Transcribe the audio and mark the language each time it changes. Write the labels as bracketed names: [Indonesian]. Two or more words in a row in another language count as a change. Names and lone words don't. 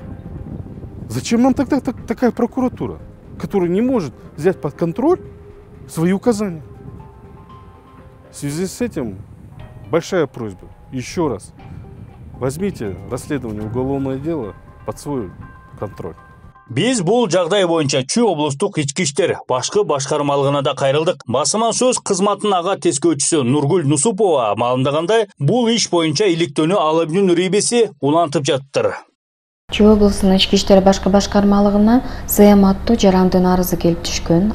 [Russian] Зачем нам тогда такая прокуратура, которая не может взять под контроль свои указания? В связи с этим большая просьба, еще раз, возьмите расследование уголовного дела под свой контроль. [Kyrgyz] Биз бул жагдай боюнча Чүй облустук ички иштер башкы башкармалыгына да кайрылдык. Басма сөз кызматынын ага тескөөчүсү Нургүл Нусупова маалымдагандай, бул иш боюнча иликтөөнү Алабдин Нурибеси улантып жаттыр. Чүй облусунун ички иштер башкы башкармалыгына СМ аттуу жарандын арызы келип түшкөн.